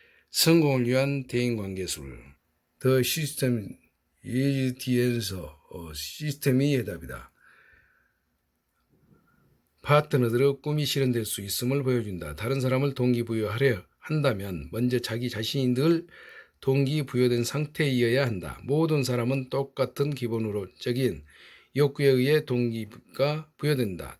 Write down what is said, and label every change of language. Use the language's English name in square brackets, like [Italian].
[Korean] 성공을 위한 대인관계술. [English] The system is the answer. [Korean] 시스템이 해답이다. 파트너들의 꿈이 실현될 수 있음을 보여준다. 다른 사람을 동기부여하려 한다면 먼저 자기 자신이 늘 동기부여된 상태이어야 한다. 모든 사람은 똑같은 기본적인 욕구에 의해 동기가 부여된다.